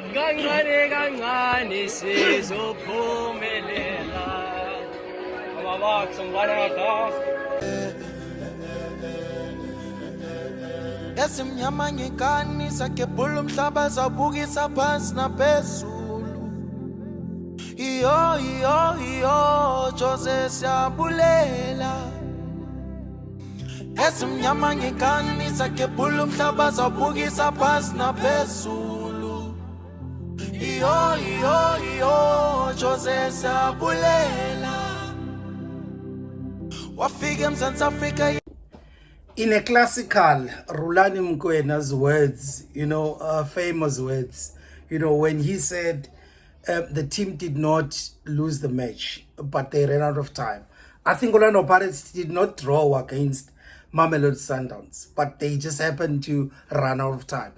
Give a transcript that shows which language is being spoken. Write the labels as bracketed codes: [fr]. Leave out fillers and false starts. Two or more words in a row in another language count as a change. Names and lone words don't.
[zu] kancane kancane sizophumelela ababakho ngibana [xh] Yasimnyama ngekani sakebhula umhlaba zawubukisa phansi naphezulu iyo Jose siyabulela Yasimnyama ngekani sakebhula umhlaba zawubukisa phansi naphezulu iyo Jose siyabulela wafika eMzantsi Afrika. [en] In a classical Rulani Mokoena's words, famous words, when he said the team did not lose the match, but they ran out of time. I think Orlando Pirates did not draw against Mamelodi Sundowns, but they just happened to run out of time.